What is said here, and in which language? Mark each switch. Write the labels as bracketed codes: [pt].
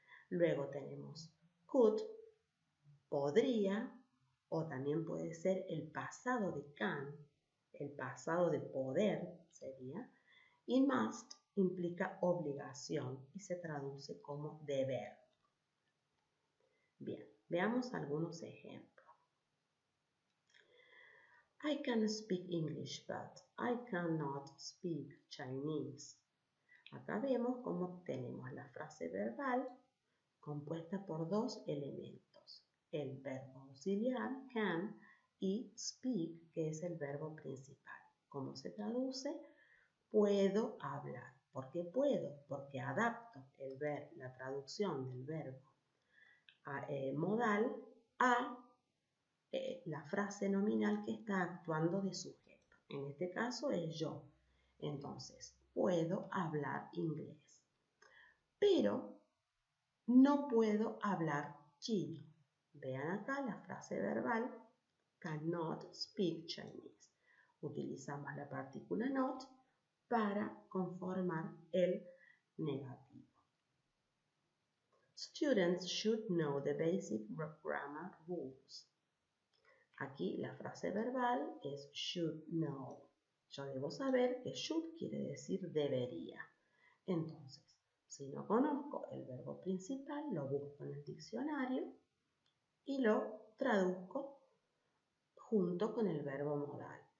[es] Luego tenemos could, podría, o también puede ser el pasado de can, el pasado de poder sería, y must implica obligación y se traduce como deber. Bien, veamos algunos ejemplos. [en] I can speak English, but I cannot speak Chinese. [es] Acá vemos cómo tenemos la frase verbal compuesta por dos elementos, el verbo auxiliar, can, y speak, que es el verbo principal. ¿Cómo se traduce? Puedo hablar. ¿Por qué puedo? Porque adapto la traducción del verbo modal a la frase nominal que está actuando de sujeto. En este caso es yo. Entonces, puedo hablar inglés. Pero no puedo hablar chino. Vean acá la frase verbal [en] cannot speak Chinese. [es] Utilizamos la partícula not para conformar el negativo. [en] Students should know the basic grammar rules. [es] Aquí la frase verbal es [en] should know. [es] Yo debo saber que should quiere decir debería. Entonces, si no conozco el verbo principal, lo busco en el diccionario y lo traduzco junto con el verbo modal.